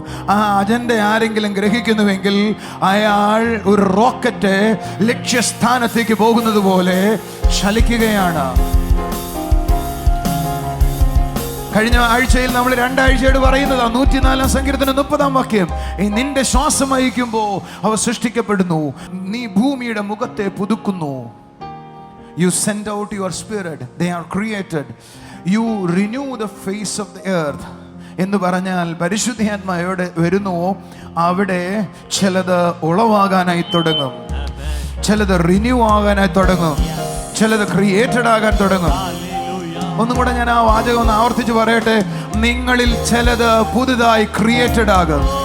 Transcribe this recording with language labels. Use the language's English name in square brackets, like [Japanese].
[Malayalam] ആ അജണ്ട ആരെങ്കിലും ഗ്രഹിക്കുന്നുവെങ്കിൽ അയാൾ ഒരു റോക്കറ്റ് ലക്ഷ്യസ്ഥാനത്തേക്ക് പോകുന്നത് പോലെ ചലിക്കുകയാണ്. കഴിഞ്ഞ ആഴ്ചയിൽ നമ്മൾ 2 ആഴ്ചയോട് പറയുന്നത് 104 സങ്കീർത്തനം 30 വാക്യം, നിന്റെ ശ്വാസം അയക്കുമ്പോ അവ സൃഷ്ടിക്കപ്പെടുന്നു, നീ ഭൂമിയുടെ മുഖത്തെ പുതുക്കുന്നു. [English] You send out your spirit, they are created. You renew the face of the earth. [Malayalam] എന്ന് പറഞ്ഞാൽ പരിശുദ്ധാത്മാവോടെ വരുന്നുവോ അവിടെ ചിലത് ഉളവാകാനായി തുടങ്ങും, ചിലത് റിന്യൂ ആകാനായി തുടങ്ങും, ചിലത് ക്രിയേറ്റഡ് ആകാൻ തുടങ്ങും. ഒന്നും കൂടെ ഞാൻ ആ വാചകം ഒന്ന് ആവർത്തിച്ച് പറയട്ടെ, നിങ്ങളിൽ ചിലത് പുതുതായി ക്രിയേറ്റഡ് ആകും.